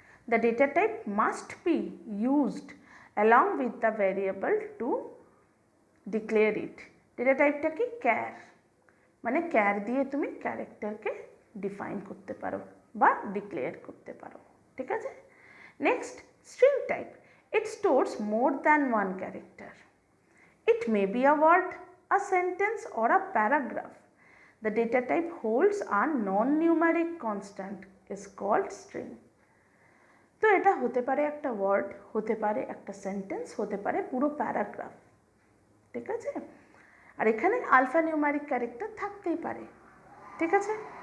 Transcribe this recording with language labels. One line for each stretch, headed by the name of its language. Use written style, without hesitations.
English: The data type must be used along with the variable to declare it.
Bangla: Data টাইপটা কি? Car, মানে car দিয়ে তুমি ক্যারেক্টারকে define করতে পারো বা ডিক্লেয়ার করতে পারো, ঠিক আছে।
English: Next string type, it stores more than one character. It may be a word, a sentence or a paragraph. The data type holds a non-numeric constant is called string.
Bangla: তো এটা হতে পারে একটা ওয়ার্ড, হতে পারে একটা সেন্টেন্স, হতে পারে পুরো প্যারাগ্রাফ, ঠিক আছে। আর এখানে আলফা নিউমারিক ক্যারেক্টার থাকতেই পারে, ঠিক আছে।